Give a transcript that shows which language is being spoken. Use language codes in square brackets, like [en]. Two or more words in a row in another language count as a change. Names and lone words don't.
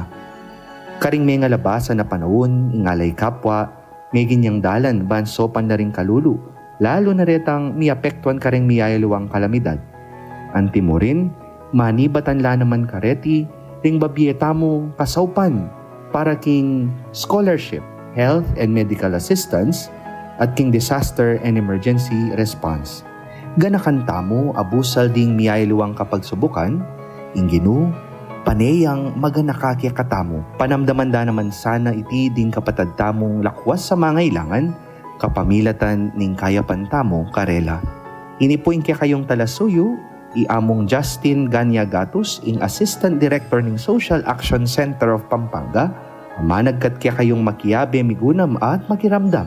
[pam] Karing may nga labasan na panahon, ing alay kapwa, may ginyang dalan, ban sopan na ring kalulu, lalo na retang miapektuan karing miyayaluwang kalamidad. Anti mo rin, manibatan la naman kareti, ting babiyeta mo kasawpan para king scholarship, [en] health and medical assistance, [pam] at king [en] disaster and emergency response. [pam] Ganakanta mo abusal ding miyayluwang kapagsubukan, inginu, paneyang maganakakya katamo. Panamdaman da naman sana iti ding kapatad tamong lakwas sa mga ilangan, kapamilatan ning kayapan tamo karela. Inipuin kaya kayong talasuyo, iamong Justin Ganyagatus, ing Assistant Director ng Social Action Center of Pampanga, managkat kaya kayong makiyabe migunam at makiramdam.